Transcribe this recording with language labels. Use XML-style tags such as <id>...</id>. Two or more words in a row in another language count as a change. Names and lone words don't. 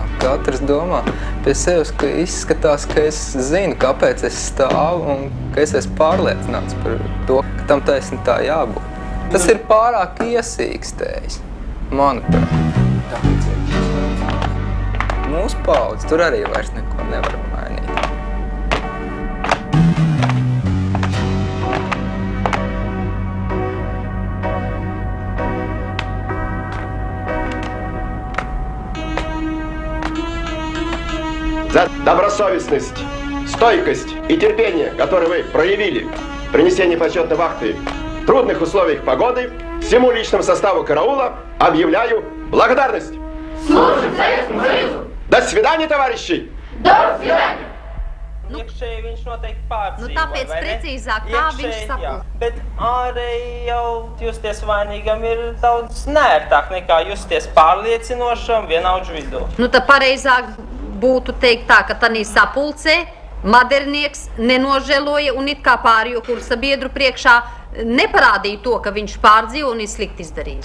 <lv>Katrs domā pie sevis, ka izskatās, ka es zinu, kāpēc es stāvu un ka es esmu pārliecināts par to, ka tam taisni tā jābūt. Tas ir pārāk iesīkstējis, manuprāt. Mūsu paudze tur arī vairs neko nevar mainīt.</lv> <ru>За добросовестность, стойкость и терпение, которые вы проявили при несении почетной вахты в трудных условиях погоды, всему личному составу караула объявляю благодарность. Служим Советскому Союзу! До свидания, товарищи! До свидания!</ru> <lv>Iekšēji viņš noteikti pārdzīvo, tāpēc precīzāk, kā viņš sapulc. Bet ārēji jau justies vainīgam ir daudz nērtāk nekā justies pārliecinošam vienaudžu vidū. Tā pareizāk būtu teikt tā, ka tanī sapulcē Madernieks nenožēloja un it kā pārējo kursa biedru priekšā neparādīja to, ka viņš pārdzīvo un ir slikti izdarījis.</lv>